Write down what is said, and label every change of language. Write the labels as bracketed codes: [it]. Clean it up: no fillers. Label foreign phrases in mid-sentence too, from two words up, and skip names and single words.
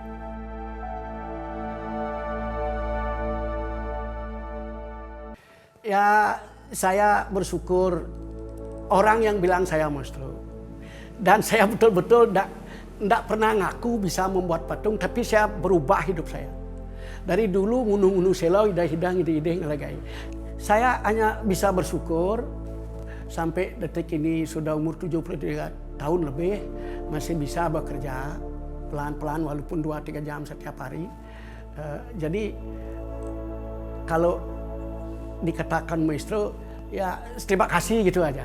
[id] Ya saya bersyukur orang yang bilang saya maestro. Dan saya betul-betul tidak pernah ngaku bisa membuat patung, tapi saya berubah hidup saya. Dari dulu ngunu-ngunu selo, hidang-hidang, ide-ide ngelegai. Saya hanya bisa bersyukur sampai detik ini sudah umur 73 tahun lebih, masih bisa bekerja pelan-pelan walaupun 2-3 jam setiap hari. Jadi kalau dikatakan maestro, ya terima kasih gitu aja.